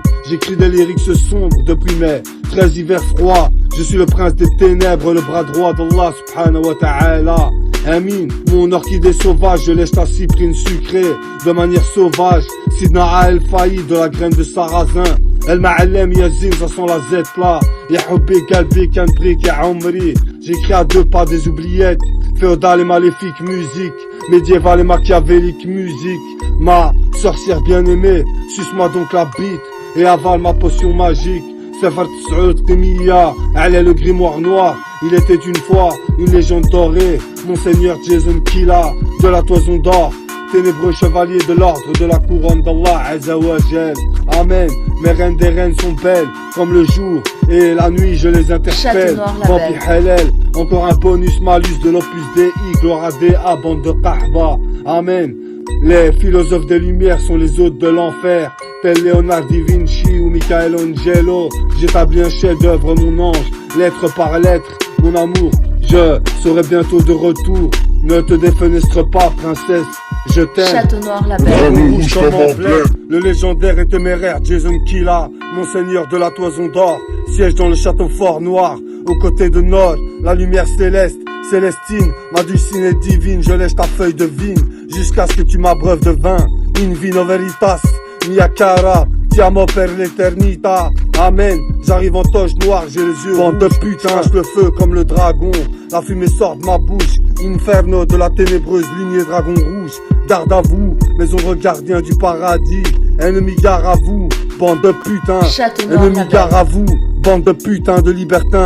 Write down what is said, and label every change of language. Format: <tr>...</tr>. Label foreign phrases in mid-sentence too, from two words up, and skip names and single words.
<fr>J'écris des lyrics sombres depuis mes 13 hivers froids. Je suis le prince des ténèbres, le bras droit d'Allah</fr> <ar>سبحانه وتعالى.</ar> <fr>Amin, mon orchidée sauvage, je lèche ta cyprine sucrée de manière sauvage. Sidna El-Fayed de la graine de sarrasin.</fr> <ar>المعلم يزين,</ar> <fr>ça sent la Z là.</fr> <ar>يا حبي قلبي كان بريك يا عمري.</ar> <fr>J'écris à deux pas des oubliettes. Féodale et maléfique musique. Médiévale et machiavélique musique. Ma sorcière bien-aimée, suce-moi donc la bite et avale ma potion magique. Sefer Tsoud Qimiyya, elle est le grimoire noir. Il était une fois une légende dorée. Monseigneur Jason Killa de la Toison d'Or. Ténébreux chevalier de l'ordre de la couronne d'Allah</fr> <ar>عز وجل.</ar> <fr>Amen. Mes reines des reines sont belles comme le jour et la nuit je les interpelle. Vampire halal, encore un bonus malus de l'opus Dei. Gloire à Déa, bande de Kahba. Amen. Les philosophes des lumières sont les hôtes de l'enfer. Tel Léonard da Vinci ou Michelangelo. J'établis un chef d'œuvre mon ange. Lettre par lettre, mon amour, je serai bientôt de retour. Ne te défenestre pas, princesse, je t'aime. Château Noir Label. Rouge comme emblème, le légendaire et téméraire Jason Killa, monseigneur de la Toison d'Or, siège dans le château fort noir, aux côtés de Nord, la lumière céleste, Célestine, ma dulcinée divine, je lèche ta feuille de vigne, jusqu'à ce que tu m'abreuves de vin.</fr> <la>In vino veritas,</la> <it>mia cara, ti amo per l'eternita.</it> <fr>Amen, j'arrive en toge noire, j'ai les yeux bande de putain, lâche le feu comme le dragon. La fumée sort de ma bouche, Inferno de la ténébreuse lignée dragon rouge. Garde à vous, mes ombres gardiens du paradis. Ennemi gare à vous, bande de putain. Ennemi gare à vous, bande de putains de libertins.</fr>